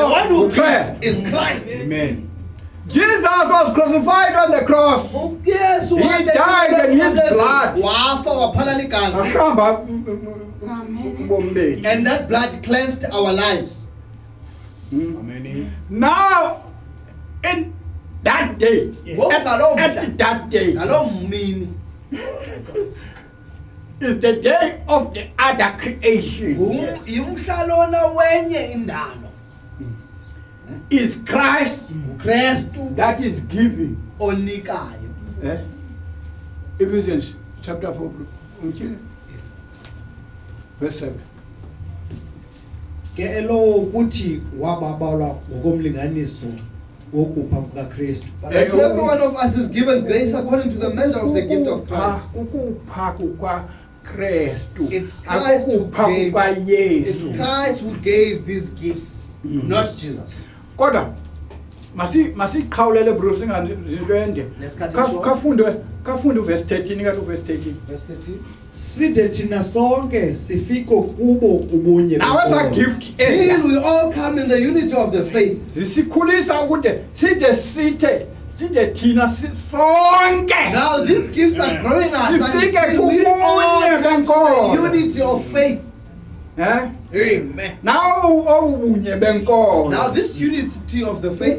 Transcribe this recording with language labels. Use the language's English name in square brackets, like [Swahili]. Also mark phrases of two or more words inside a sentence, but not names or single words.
[English] The one who [Xhosa] uKristu. [English] gives is Christ. Amen. Jesus was crucified on the cross. Yes, He died and his blood. [Xhosa] wafa waphala ligazi. Ahlamba ubomi bethu. [English] And that blood cleansed our lives. Amen. Now in that day, [Xhosa] Wo ngaloo mhla, [English] at that day [Xhosa] ngaloo mini [English] is the day of the other creation. [Xhosa] yumhla lona wenye indalo. [English] Is Christ [Xhosa] Kristu [English] that is giving. [Xhosa] onikayo. [English] Ephesians chapter 4, verse 7. [Xhosa] Ke elowo ukuthi wababalwa ngokomlinganiso wokupha kukaKristu. [English] But to every one of us is given grace according to the measure of the gift of Christ. [Xhosa] Ukupha kukaKristu. [English] It's Christ who [Xhosa] Akukupha [English] gave. It's [Xhosa] kukaYesu. [English] Christ who gave these gifts, not Jesus. [Xhosa] Kodwa masiqhawulele Bruce ngazinto ende. [English] Let's cut it short. [Xhosa] Kafunde verse 13 kathi verse 13. [English] Verse 13. [Xhosa] Side thina sonke sifiko kubo ubunye [English] Now as a [Xhosa] benkolo. [English] gift Till we all come in the unity of the faith. [Xhosa] zisikhulisa ukuthi side thina sonke [English] Now these gifts are growing us [Xhosa] Sifike [English] until we all [Xhosa] kubunye [English] come to [Xhosa] benkolo. [English] the unity of faith. Amen. [Xhosa] now obunye benkolo [English] Now this unity of the faith